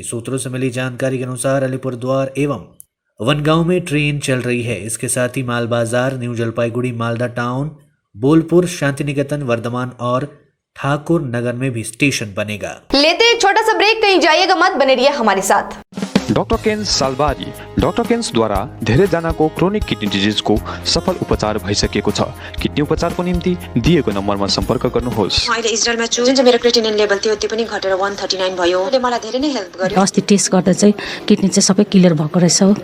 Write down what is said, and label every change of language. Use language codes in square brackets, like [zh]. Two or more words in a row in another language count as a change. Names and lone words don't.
[hi] सूत्रों से मिली जानकारी के अनुसार अलीपुरद्वार एवं वनगांव में ट्रेन चल रही है। इसके साथ ही माल बाजार, न्यू जलपाईगुड़ी, मालदा टाउन, बोलपुर, शांति निकेतन, वर्धमान और ठाकुर नगर में भी स्टेशन बनेगा। लेते एक छोटा सा ब्रेक, कहीं जाइएगा मत, बने रहिए हमारे साथ। [ne] डाक्टर केन्स सालबारी। डाक्टर केन्सद्वारा धेरैजनाको क्रोनिक किडनी डिजिजको सफल उपचार भइसकेको छ। किडनी उपचारको निम्ति दिएको नम्बरमा सम्पर्क गर्नुहोस्। अहिले इजरायलमा छु। जुन चाहिँ मेरो [en] creatinine level [ne] थियो त्यो पनि घटेर 139 भयो। ले मलाई धेरै नै हेल्प गर्यो। अस्ति टेस्ट गर्दा चाहिँ किडनी चाहिँ सबै क्लियर भएको रहेछ।